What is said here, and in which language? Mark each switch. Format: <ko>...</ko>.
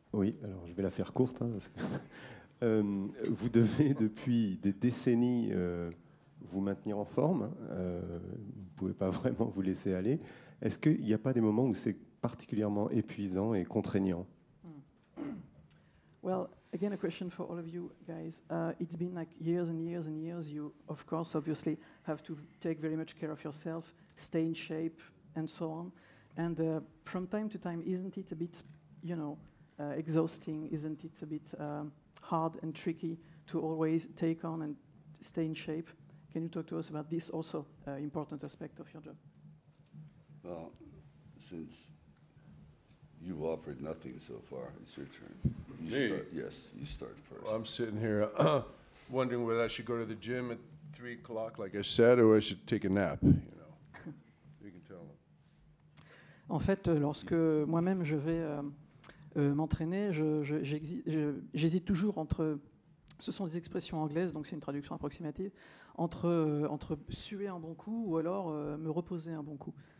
<fr>Oui, alors je vais la faire courte, parce que vous devez depuis des décennies vous maintenir en forme, vous ne pouvez pas vraiment vous laisser aller. Est-ce qu'il n'y a pas des moments où c'est particulièrement épuisant et contraignant?</fr> <en>Well, again, a question for all of you guys. It's been like years and years and years. You, of course, obviously have to take very much care of yourself, stay in shape, and so on. And from time to time, isn't it a bit, exhausting? Isn't it a bit hard and tricky to always take on and stay in shape? Can you talk to us about this also important aspect of your job? Well, since you've offered nothing so far, it's your turn. Me? Yes, you start first. Well, I'm sitting here wondering whether I should go to the gym at 3 o'clock, like I said, or I should take a nap, You can tell them.</en> <fr>En fait, lorsque moi-même je vais m'entraîner, j'hésite toujours entre... Ce sont des expressions anglaises, donc c'est une traduction approximative, entre suer un bon coup ou alors me reposer un bon coup.</fr>